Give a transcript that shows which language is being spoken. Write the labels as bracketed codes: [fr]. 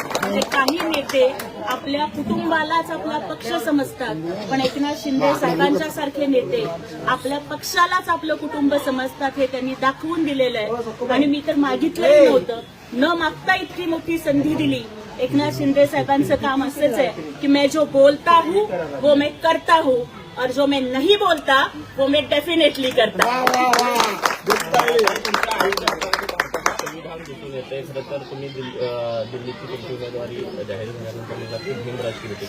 [mr] म्हणजे काही नेते आपल्या कुटुंबालाच आपला पक्ष समजतात, पण एकनाथ शिंदे साहेबांच्या सारखे नेते आपल्या पक्षालाच आपलं कुटुंब समजतात. हे त्यांनी दाखवून दिलेलं आहे आणि मी तर मागितलंच नव्हतं. न मागता इतकी मोठी संधी दिली. एकनाथ शिंदे साहेबांचं काम असंच आहे की [hi] मैं जो बोलता हूँ वो मैं करता हूँ और जो मैं नहीं बोलता वो मैं डेफिनेटली करता हूँ. [mr] दिसून येते. खरं तर तुम्ही दिल्लीची तुमची उमेदवारी जाहीर झाल्यानंतर भीमराज होती.